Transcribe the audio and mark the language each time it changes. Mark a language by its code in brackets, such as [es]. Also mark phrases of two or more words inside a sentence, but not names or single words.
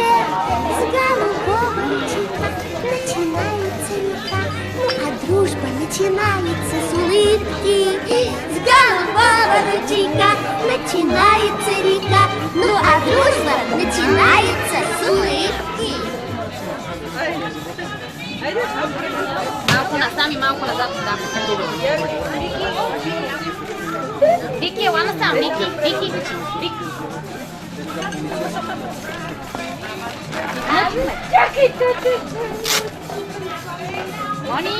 [ru] С голубого ручейка начинается река, ну а дружба начинается с улыбки. С голубого ручейка начинается река, ну а дружба начинается с улыбки. [bg] Малко насам и малко назад. Вики, ела насам, Вики. Мони?